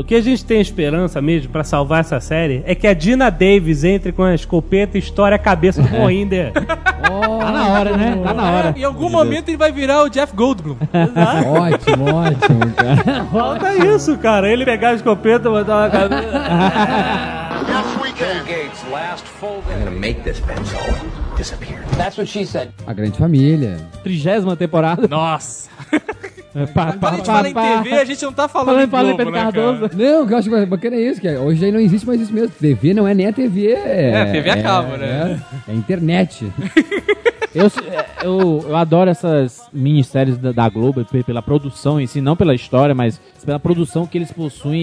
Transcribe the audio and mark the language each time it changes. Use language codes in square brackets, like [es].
[pt] O que a gente tem esperança mesmo pra salvar essa série é que a Dina Davis entre com a escopeta e estoure a cabeça do Mohinder. Tá na hora, né? Tá na hora. Em algum momento ele vai virar o Jeff Goldblum. Ótimo, ótimo, cara. Falta isso, cara. Ele pegar a escopeta e botar na cabeça. [en] Yes, we can. Bill Gates, last full day. I'm gonna make this pencil disappear. That's what she said. [pt] A Grande Família. 30ª temporada. Nossa. Quando a gente fala em TV, a gente não tá falando em Globo, Pedro, né, Cardoso. Não, eu acho que bacana é isso, que hoje aí não existe mais isso mesmo. TV não é nem a TV. TV a cabo, né? É internet. Eu adoro essas minisséries da Globo pela produção em si, não pela história, mas pela produção que eles possuem.